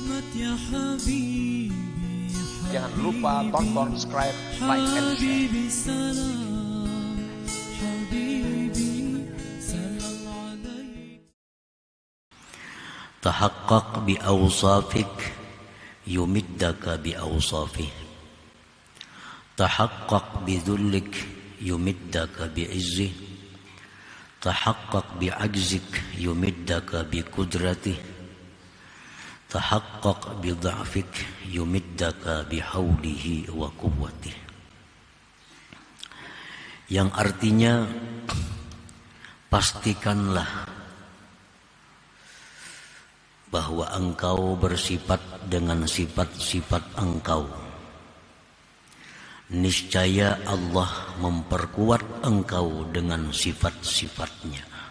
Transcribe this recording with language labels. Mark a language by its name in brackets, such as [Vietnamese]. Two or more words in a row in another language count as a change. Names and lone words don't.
[Indonesian] Jangan lupa tonton, subscribe, [English] like, and share. [Arabic] تحقق بأوصافك يمدك بأوصافه. تحقق بذلك يمدك بعزه. تحقق بعجزك يمدك بقدرته. تحقق بضعفك يمدك بحوله وقوته. [Indonesian] Yang artinya, pastikanlah bahwa engkau bersifat dengan sifat-sifat engkau. Niscaya Allah memperkuat engkau dengan sifat-sifatnya.